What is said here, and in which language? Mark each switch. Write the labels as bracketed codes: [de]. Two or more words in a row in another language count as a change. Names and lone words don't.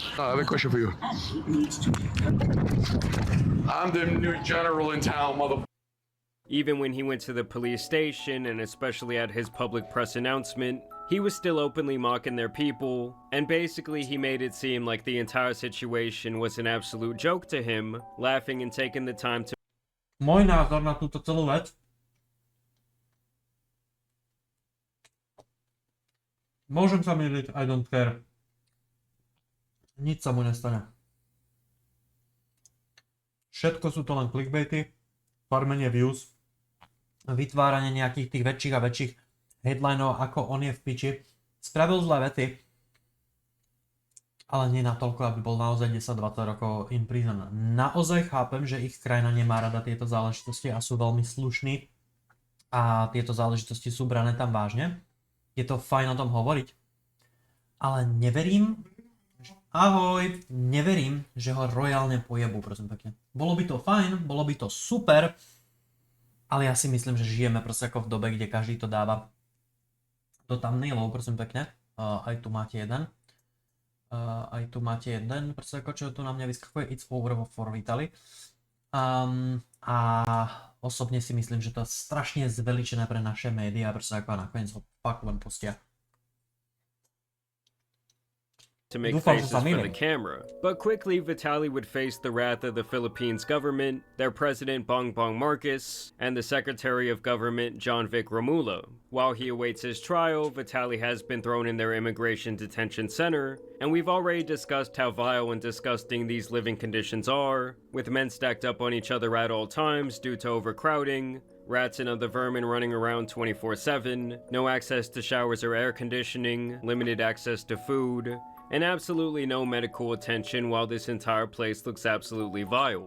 [en] I have a question for you. I'm the new general in town, mother. Even when he went to the police station, and especially at his public press announcement, he was still openly mocking their people, and basically he made it seem like the entire situation was an absolute joke to him, laughing and taking the time to [sk] Môj názor na túto celú vec. Môžem sa myliť, [en] I don't care. [sk] Nič sa mu nestane. Všetko sú to len clickbaity, farmenie views, vytváranie nejakých tých väčších a väčších headlinov, ako on je v piči. Spravil zlé vety, ale nie natoľko, aby bol naozaj 10-20 rokov [en] in prison. [sk] Naozaj chápem, že ich krajina nemá rada tieto záležitosti a sú veľmi slušní a tieto záležitosti sú brané tam vážne. Je to fajn o tom hovoriť, ale neverím, neverím, že ho royálne pojebú, prosím pekne. Bolo by to fajn, bolo by to super, ale ja si myslím, že žijeme proste ako v dobe, kde každý to dáva do thumbnailov, prosím pekne. Aj tu máte jeden. Proste ako čo tu na mňa vyskakuje, [en] it's over for Vitaly. [sk] A osobne si myslím, že to je strašne zveličené pre naše médiá, proste ako nakoniec ho fakt len pustia. [en] to make faces for the camera. But quickly, Vitaly would face the wrath of the Philippines government, their president Bongbong Marcos, and the Secretary of Government John Vic Romulo. While he awaits his trial, Vitaly has been thrown in their immigration detention center, and we've already discussed how vile and disgusting these living conditions are, with men stacked up on each other at all times due to overcrowding, rats and other vermin running around 24/7, no access to showers or air conditioning, limited access to food, and absolutely no medical attention while this entire place looks absolutely vile.